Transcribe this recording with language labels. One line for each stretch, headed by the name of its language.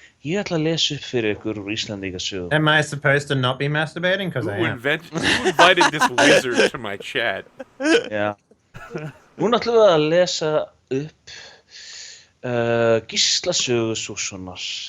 Icelandic: Ég ætla að lesa upp fyrir ykkur úr Íslendingasögu.
English: Am I supposed to not be masturbating? Because I Who am. invited this wizard to my chat?
Icelandic: Já. Nú ætlum við að lesa upp Gísla sögu Sússonar.